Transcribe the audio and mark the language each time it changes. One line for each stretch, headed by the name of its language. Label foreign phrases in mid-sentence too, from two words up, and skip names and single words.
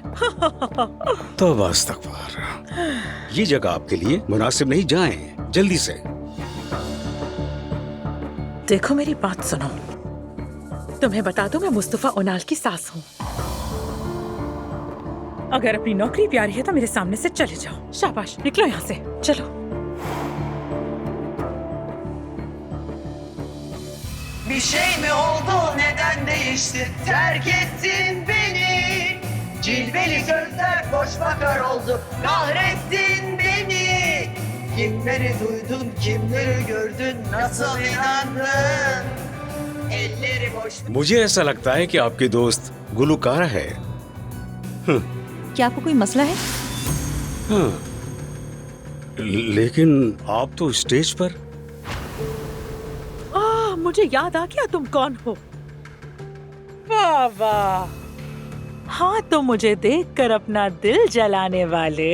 Hindi: तो बस तकबर, ये जगह आपके लिए मुनासिब नहीं, जाएं जल्दी से। देखो मेरी बात सुनो, तुम्हें बता दूं मैं मुस्तफा उनाल की सास हूँ। अगर अपनी नौकरी प्यारी है तो मेरे सामने से चले जाओ। शाबाश, निकलो यहाँ से, चलो।
Turkish: Bir şey mi oldu, neden değişti, terk ettin beni. Cilveli gözler boş bakar oldu, kahrettin beni. Kimleri duydun, kimleri gördün, nasıl inandın? Elleri boş.
Hindi: मुझे ऐसा लगता है कि आपके दोस्त गुलूकार है। क्या आपको कोई मसला है? हाँ, लेकिन आप तो स्टेज पर। मुझे याद आ गया तुम कौन हो। वाह वाह, हाँ तो मुझे देखकर अपना दिल जलाने वाले।